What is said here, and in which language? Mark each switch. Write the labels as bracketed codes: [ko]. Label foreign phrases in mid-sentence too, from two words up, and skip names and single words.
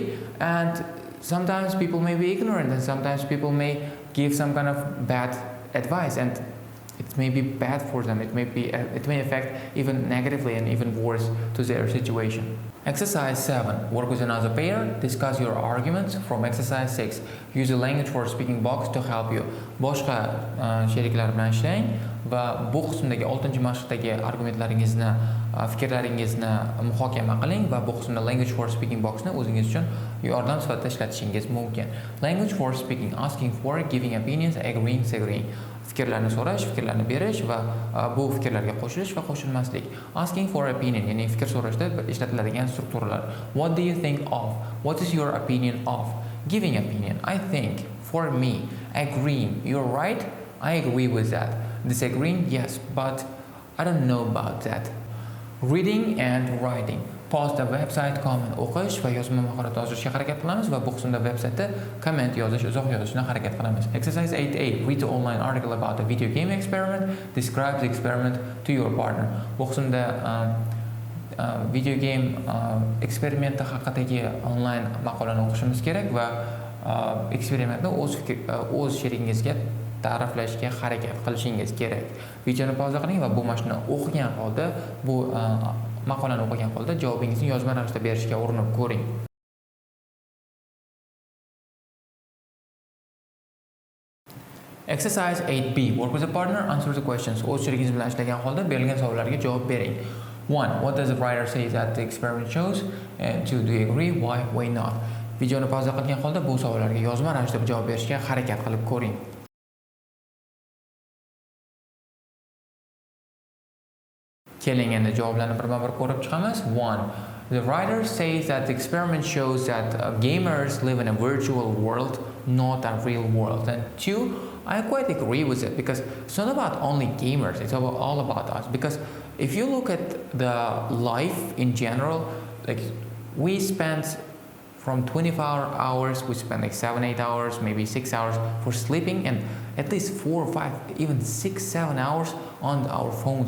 [en] And sometimes people may be ignorant and sometimes people may give some kind of bad advice and it may be bad for them. It may affect even negatively and even worse to their situation. Exercise 7. Work with another pair. Discuss your arguments. From exercise 6. Use a language for speaking box to help you. [uz] Boshqa sheriklar bilan ishlang va bu qismdagi 6-mashqdagi argumentlaringizni, fikrlaringizni muhokama qiling va bu qismda [en] language for speaking [uz] boxni o'zingiz uchun yordam sifatida ishlatishingiz mumkin. [en] Language for speaking. Asking for, giving opinions, agreeing, disagreeing. [uz] Fikrlarni so'rash, fikrlarni berish va bu fikrlarga qo'shilish va qo'shilmaslik. [en] Asking for opinion, [uz] ya'ni fikr so'rashda ishlatiladigan strukturalar. [en] What do you think of? What is your opinion of? Giving opinion. I think. For me. Agreeing. You're right. I agree with that. Disagreeing. Yes, but I don't know about that. Reading and writing. Pause the website, [uz] comment o'qish va yozma mahorati oshirishga harakat qilamiz va bu qismda vebsaytda comment yozish, uzoq yozishni harakat qilamiz. [en] Exercise 8A. Read the online article about the video game experiment. Describe the experiment to your partner. [uz] Bu qismda [en] video game [uz] eksperimenti haqidagi onlayn maqolani o'qishimiz kerak va eksperimentni o'z sherigingizga ta'riflashga harakat qilishingiz kerak. Videoni pauza qiling va bu mashqni o'qigan holda, bu maqolani o'qigan holda javobingizni yozma ravishda berishga urinib ko'ring. [en] Exercise 8B. Work with a partner. Answer the questions. [uz] O'z sherigingiz bilan ishlagan holda berilgan savollarga javob bering. [en] 1. What does the writer say that the experiment shows? 2. Do you agree? Why? Why not? [uz] Videoni pauza qilgan holda bu savollarga yozma ravishda javob berishga harakat qilib ko'ring. Keling endi javoblarni birma-bir ko'rib chiqamiz. [en] 1. The writer says that the experiment shows that gamers live in a virtual world, not a real world. And 2, I quite agree with it because it's not about only gamers, it's all about us. Because if you look at the life in general, we spend from 24 hours, we spend 7-8 hours, maybe 6 hours for sleeping, and at least 4 or 5, even 6-7 hours on our phones.